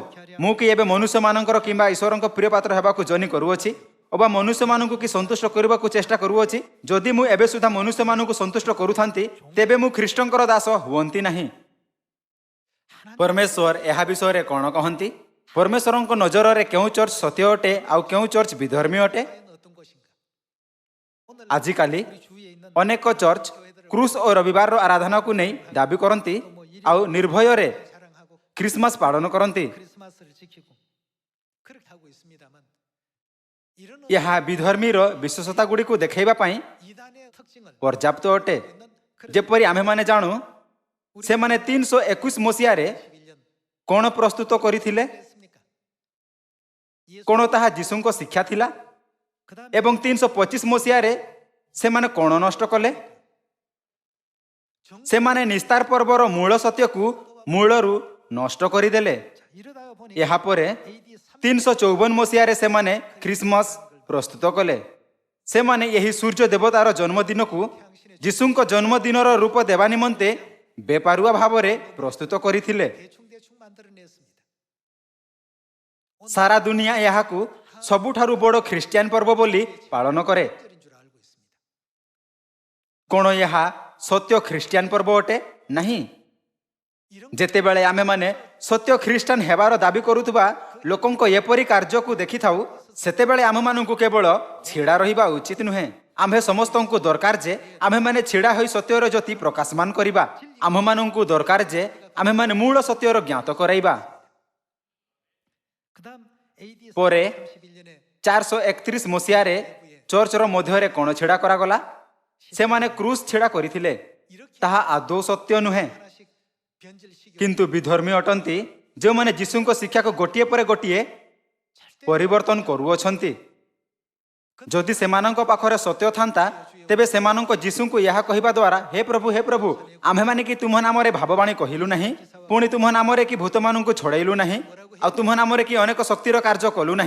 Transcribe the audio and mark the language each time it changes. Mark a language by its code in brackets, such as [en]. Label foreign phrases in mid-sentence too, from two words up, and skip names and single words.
[or] ମୁଁ କି ଏବେ ମନୁଷ୍ୟମାନଙ୍କର କିମ୍ବା ଈଶ୍ୱରଙ୍କ ପ୍ରିୟ ପାତ୍ର ହେବାକୁ ଜନି କରୁଅଛି ଅବା ମନୁଷ୍ୟମାନଙ୍କୁ କି ସନ୍ତୁଷ୍ଟ କରିବାକୁ ଚେଷ୍ଟା କରୁଅଛି? ଯଦି ମୁଁ ଏବେ ସୁଦ୍ଧା ମନୁଷ୍ୟମାନଙ୍କୁ ସନ୍ତୁଷ୍ଟ କରୁଥାନ୍ତି, ତେବେ ମୁଁ ଖ୍ରୀଷ୍ଟଙ୍କର ଦାସ ହୁଅନ୍ତି ନାହିଁ। ପରମେଶ୍ୱର ଏହା ବିଷୟରେ କ'ଣ କହନ୍ତି? ପରମେଶ୍ୱରଙ୍କ ନଜରରେ କେଉଁ ଚର୍ଚ୍ଚ ସତ୍ୟ ଅଟେ ଆଉ କେଉଁ ଚର୍ଚ୍ଚ ବିଧର୍ମୀ ଅଟେ? [ko] 과연 어떤 것인가? 오늘 [or] ଆଜିକାଲି [ko] 우리 주위에 있는 [or] ଅନେକ ଚର୍ଚ୍ଚ କ୍ରୁସ୍ ଓ ରବିବାରର ଆରାଧନାକୁ ନେଇ ଦାବି କରନ୍ତି ଆଉ ନିର୍ଭୟରେ [ko] 자랑하고 [or] ଖ୍ରୀଷ୍ଟମାସ ପାଳନ କରନ୍ତି। [ko] 크리스마스를 지키고 그렇게 하고 있습니다만 이런 [or] ଏହା ବିଧର୍ମୀର ବିଶେଷତା ଗୁଡ଼ିକୁ ଦେଖାଇବା ପାଇଁ [ko] 이단의 특징을 [or] ପର୍ଯ୍ୟାପ୍ତ ଅଟେ। [ko] 있는 [or] ଯେପରି ଆମେମାନେ ଜାଣୁ, ସେମାନେ 321 ମସିହାରେ [ko] 11년 [or] କ'ଣ ପ୍ରସ୍ତୁତ କରିଥିଲେ? [ko] 했습니까? 예수 [or] କ'ଣ ତାହା ଯୀଶୁଙ୍କ ଶିକ୍ଷା ଥିଲା? [ko] 그다음에 [or] ଏବଂ 325 ମସିହାରେ ସେମାନେ କ'ଣ ନଷ୍ଟ କଲେ? ସେମାନେ ନିସ୍ତାର ପର୍ବର ମୂଳ ସତ୍ୟକୁ ମୂଳରୁ ନଷ୍ଟ କରିଦେଲେ। [ko] 이러다가 보니 [or] ଏହାପରେ AD 3 354 ମସିହାରେ ସେମାନେ ଖ୍ରୀଷ୍ଟମାସ ପ୍ରସ୍ତୁତ କଲେ। ସେମାନେ ଏହି ସୂର୍ଯ୍ୟ ଦେବତାର ଜନ୍ମଦିନକୁ ଯୀଶୁଙ୍କ ଜନ୍ମଦିନର ରୂପ ଦେବା ନିମନ୍ତେ ବେପାରୁଆ ଭାବରେ ପ୍ରସ୍ତୁତ କରିଥିଲେ। [ko] 대충 만들어냈습니다. [or] ସାରା ଦୁନିଆ ଏହାକୁ ସବୁଠାରୁ ବଡ଼ ଖ୍ରୀଷ୍ଟିଆନ ପର୍ବ ବୋଲି ପାଳନ କରେ। [ko] 절인 줄 알고 있습니다. [or] କ'ଣ ଏହା ସତ୍ୟ ଖ୍ରୀଷ୍ଟିଆନ ପର୍ବ ଅଟେ? ନାହିଁ। [ko] 이런 [or] ଯେତେବେଳେ ଆମେମାନେ ସତ୍ୟ ଖ୍ରୀଷ୍ଟାନ ହେବାର ଦାବି କରୁଥିବା ଲୋକଙ୍କ ଏପରି କାର୍ଯ୍ୟକୁ ଦେଖିଥାଉ, ସେତେବେଳେ ଆମମାନଙ୍କୁ କେବଳ ଛିଡ଼ା ରହିବା ଉଚିତ ନୁହେଁ। ଆମ୍ଭେ ସମସ୍ତଙ୍କୁ ଦରକାର ଯେ ଆମ୍ଭେମାନେ ଛିଡ଼ା ହୋଇ ସତ୍ୟର ଜ୍ୟୋତି ପ୍ରକାଶମାନ କରିବା। ଆମ୍ଭମାନଙ୍କୁ ଦରକାର ଯେ ଆମ୍ଭେମାନେ ମୂଳ ସତ୍ୟର ଜ୍ଞାତ କରାଇବା। [ko] 그다음 AD [or] ପରେ [ko] 31년에 [or] 431 ମସିହାରେ ଚର୍ଚ୍ଚର ମଧ୍ୟରେ କ'ଣ ଛିଡ଼ା କରାଗଲା? ସେମାନେ କ୍ରୁସ୍ ଛିଡ଼ା କରିଥିଲେ। ତାହା ଆଦୌ ସତ୍ୟ ନୁହେଁ, [ko] 하나씩 변질시켜 [or] କିନ୍ତୁ ବିଧର୍ମୀ ଅଟନ୍ତି, ଯେଉଁମାନେ ଯୀଶୁଙ୍କ ଶିକ୍ଷାକୁ ଗୋଟିଏ ପରେ ଗୋଟିଏ ପରିବର୍ତ୍ତନ କରୁଅଛନ୍ତି। ଯଦି ସେମାନଙ୍କ ପାଖରେ ସତ୍ୟ ଥାନ୍ତା, ତେବେ ସେମାନଙ୍କ ଯୀଶୁଙ୍କୁ ଏହା କହିବା ଦ୍ୱାରା, ହେ ପ୍ରଭୁ ଆମ୍ଭେମାନେ କି ତୁମ ନାମରେ ଭାବବାଣୀ କହିଲୁ ନାହିଁ, ପୁଣି ତୁମ ନାମରେ କି ଭୂତମାନଙ୍କୁ ଛଡ଼େଇଲୁ ନାହିଁ, ଆଉ ତୁମ ନାମରେ କି ଅନେକ ଶକ୍ତିର କାର୍ଯ୍ୟ କଲୁ ନାହିଁ।